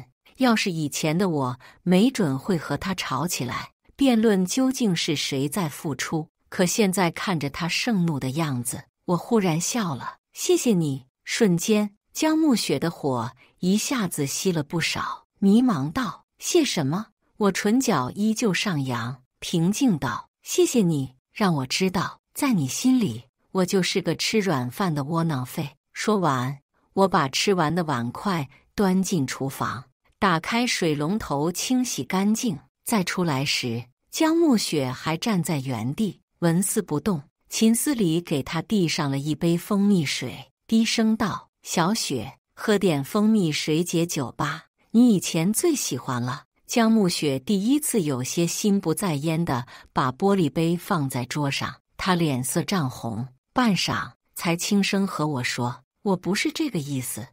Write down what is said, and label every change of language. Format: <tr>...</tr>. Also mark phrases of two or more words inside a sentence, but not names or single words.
<zh>要是以前的我，沒準會和他吵起來，辯論究竟是誰在付出。可現在看着他盛怒的樣子，我忽然笑了。謝謝你。瞬間，江暮雪的火一下子熄了不少，迷茫道：“謝什麼？” 我唇角依舊上揚，平靜道：“謝謝你，讓我知道，在你心裡，我就是個吃軟飯的窩囊廢。” 說完，我把吃完的碗筷端進廚房，打開水龍頭清洗乾淨。再出來時，江暮雪還站在原地，紋絲不動。秦思禮給她遞上了一杯蜂蜜水，低聲道：“小雪，喝點蜂蜜水解酒吧，你以前最喜歡了。” 江暮雪第一次有些心不在焉地把玻璃杯放在桌上，她臉色漲紅，半晌才輕聲和我說：“我不是這個意思。”</zh>